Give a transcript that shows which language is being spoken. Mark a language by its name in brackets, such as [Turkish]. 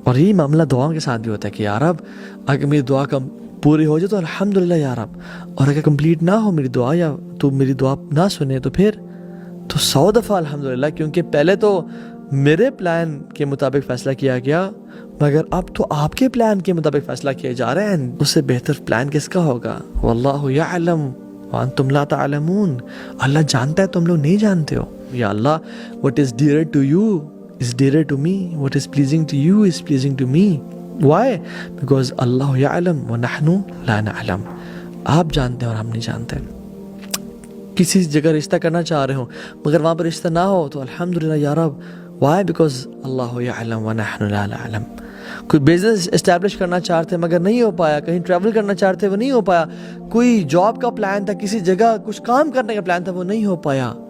[Urdu] اور یہی معاملہ دعاؤں کے ساتھ بھی ہوتا ہے کہ یا رب اگر میری دعا پوری ہو جائے تو الحمدللہ یا رب، اور اگر کمپلیٹ نہ ہو میری دعا یا تو میری دعا نہ سنے تو پھر تو 100 دفعہ الحمدللہ، کیونکہ پہلے تو میرے پلان کے مطابق فیصلہ کیا گیا، مگر اب تو آپ کے پلان کے مطابق فیصلہ کیے جا رہے ہیں. اس سے بہتر پلان کس کا ہوگا؟ [Arabic] واللہ یعلم وانتم لا تعلمون، [Urdu] اللہ جانتا ہے تم لوگ نہیں جانتے ہو. یا اللہ [English] what is dearer to you is dearer to me, what is pleasing to you is pleasing to me. Why? Because [Arabic] اللہ یعلم ونحن لا نعلم، [Urdu] آپ جانتے ہیں اور ہم نہیں جانتے. کسی جگہ رشتہ کرنا چاہ رہے ہوں مگر وہاں پر رشتہ نہ ہو تو الحمدللہ یا رب. [English] Why? Because [Arabic] اللہ یعلم ونحن لا نعلم. [Urdu] کوئی بزنس اسٹیبلش کرنا چاہتے مگر نہیں ہو پایا، کہیں ٹریول کرنا چاہتے وہ نہیں ہو پایا، کوئی جاب کا پلان تھا، کسی جگہ کچھ کام کرنے کا پلان تھا وہ نہیں ہو پایا.